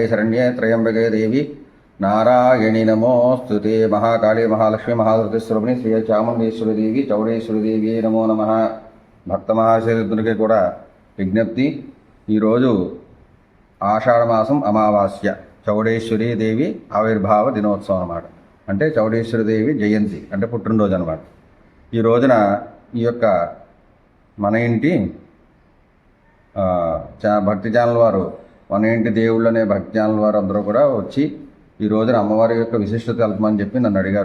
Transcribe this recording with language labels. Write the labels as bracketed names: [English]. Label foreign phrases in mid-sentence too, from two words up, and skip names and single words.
[Sanskrit] शरण्ये त्र्यंबके देवी नारायणी नमोस्तुते महाकाली महालक्ष्मी महासरस्वती श्री चामुंडेश्वरी देवी चौडेश्वरी देवी नमो नमः [Telugu] భక్త మహాశయులందరికీ కూడా విజ్ఞప్తి. ఈరోజు ఆషాఢమాసం అమావాస్య చౌడేశ్వరీ దేవి ఆవిర్భావ దినోత్సవం అన్నమాట. అంటే చౌడేశ్వరి దేవి జయంతి అంటే పుట్టినరోజు అన్నమాట. ఈ రోజున ఈ యొక్క మన ఇంటి భక్తి ఛానల్ వారు, మన ఇంటి దేవుళ్ళు అనే భక్తి ఛానల్ వారు అందరూ కూడా వచ్చి ఈ రోజున అమ్మవారి యొక్క విశిష్టత తెలపమని చెప్పి నన్ను అడిగారు.